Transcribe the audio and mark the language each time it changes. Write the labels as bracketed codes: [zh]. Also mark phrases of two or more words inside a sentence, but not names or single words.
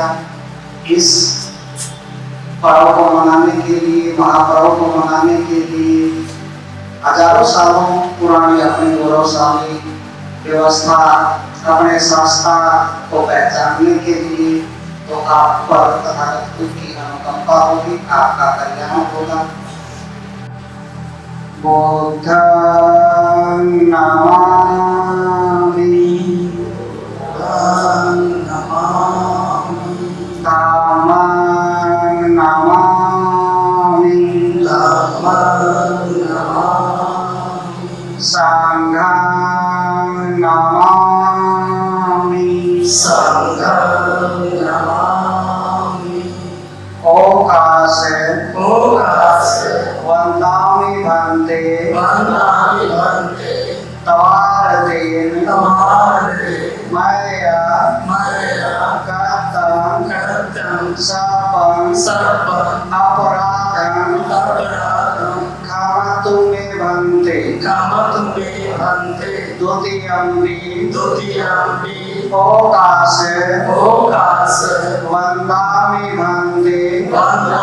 [hi] इस पर्व को मनाने के लिए, महापर्व को मनाने के लिए हजारों सालों पुरानी अपनी गौरवशाली व्यवस्था, अपने संस्था को पहचानने के लिए तो आप पर तथागत की अनुकंपा होगी, आपका कल्याण होगा। [pi] बुद्धं नमामि धम्मं नमामि संघं नमामि ओकासे वंदामि भन्ते तवारतेन मया कृतं सपं अपराधं क्षमतु मे भन्ते द्वितीयम्पि ओकासे वंदामि भन्ते